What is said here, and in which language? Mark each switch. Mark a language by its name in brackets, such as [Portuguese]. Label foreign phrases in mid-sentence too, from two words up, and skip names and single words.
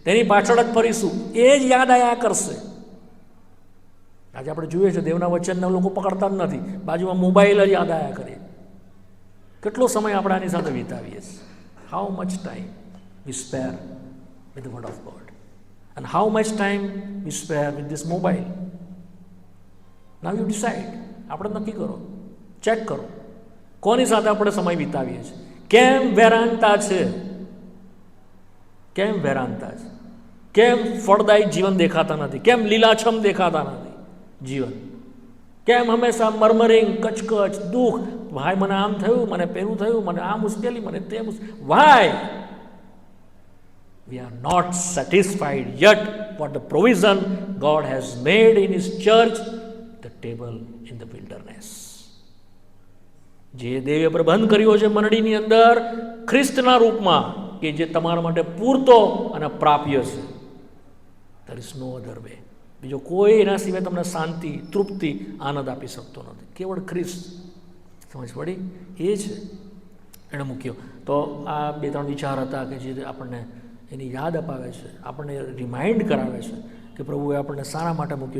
[Gujarati] તેની પાછળ જ ફરીશું, એ જ યાદ આવ્યા કરશે. આજે આપણે જોઈએ છે દેવના વચનના લોકો પકડતા જ નથી, બાજુમાં મોબાઈલ જ યાદ આવ્યા કરીએ. કેટલો સમય આપણે આની સાથે વિતાવીએ છીએ? [English] how much time we spare with the word of God and how much time we spare with this mobile? Now you decide. [Gujarati] આપણે નક્કી કરો, ચેક કરો કોની સાથે આપણે સમય વિતાવીએ છીએ. કેમ વેરાનતા છે? કેમ વેરાનતા છે? કેમ ફળદાયી જીવન દેખાતા નથી? કેમ લીલાછમ દેખાતા નથી જીવન? કેમ હંમેશા મરમરિંગ, કચકચ, દુઃખ, ભાઈ મને આમ થયું, મને પેલું થયું, મને આ મુશ્કેલી, મને તે મુશ્કેલી. વાય? [English] We are not satisfied yet what the provision God has made in His church, the table in the wilderness. [Gujarati] જે દેવે પ્રબંધ કર્યો છે મંડળીની અંદર ખ્રિસ્તના રૂપમાં, કે જે તમારા માટે પૂરતો અને પ્રાપ્ય છે. [English] There is no other way. [Gujarati] બીજો કોઈ એના સિવાય તમને શાંતિ, તૃપ્તિ, આનંદ આપી શકતો નથી. કેવળ ખ્રિસ્ત. સમજ પડી? એ છે એણે મૂક્યો. તો આ 2-3 વિચાર હતા કે જે આપણને એની યાદ અપાવે છે, આપણને રિમાઇન્ડ કરાવે છે કે પ્રભુએ આપણને શાના માટે મૂક્યો.